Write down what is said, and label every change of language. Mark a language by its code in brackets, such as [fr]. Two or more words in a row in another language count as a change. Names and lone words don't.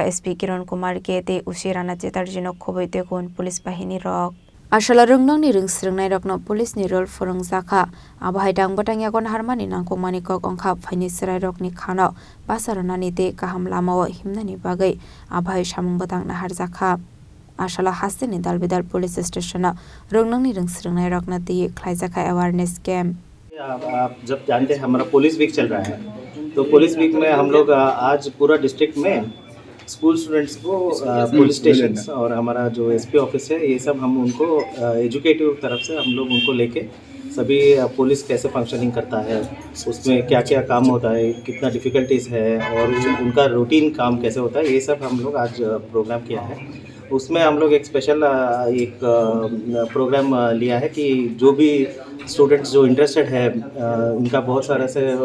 [trp] SP Kiran Kumar ke te usirana chetarjino khoboite kon police bahini rok asala rungnang ni rung srungnai rokno police ni role forungjaka abahai dangbatang yakon harmani nangkukmani kok ongkha phaini serai rokni khano basarana ni te kaham lamao himnani bagai abahai samung batang na harjaka Ashala hastini Dalbidal Police Station रुंगनंगनी रंग सृंगनाय रखना ती खलाइजाका [en] awareness camp [hi] आप जब जानते हैं हमारा [en] police week [hi] चल रहा है तो [en] police week [hi] में हम लोग आज पूरा डिस्ट्रिक्ट में [en] school students [hi] को [en] police station [hi] और हमारा जो [en] SP office [hi] है ये सब हम उनको एजुकेटिव तरफ से हम लोग उनको लेके सभी पुलिस कैसे फंक्शनिंग करता है उसमें क्या क्या काम होता है कितना डिफ़िकल्टीज़ है और उनका रूटीन काम कैसे होता है ये सब हम लोग आज प्रोग्राम किया है उसमें हम लोग एक स्पेशल एक प्रोग्राम लिया है कि जो भी स्टूडेंट्स जो इंटरेस्टेड है इनका बहुत सारा से